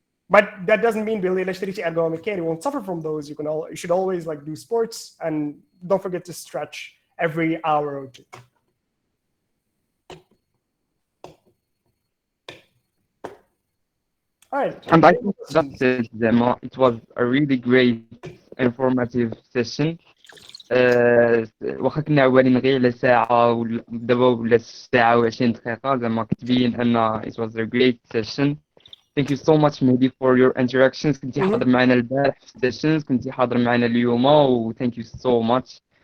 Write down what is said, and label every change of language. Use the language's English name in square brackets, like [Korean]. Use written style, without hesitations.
[English] But that doesn't mean really [Arabic] إلا شريتي [English] ergonomic chair you won't suffer from those. You should always do sports and don't forget to stretch every hour or two. All right. And I think that's it, Zema. It was a really great, informative session. [Arabic] واخا كنا عوالين غير على ساعة ودابا ولا ساعة و20 دقيقة, زعما كتبين أن [English] it was a great session. Thank you so much Mehdi for your interactions. [Arabic] كنتي حاضر معنا البارح في السيشنز, كنتي حاضر معنا اليوم, و [English] thank you so much.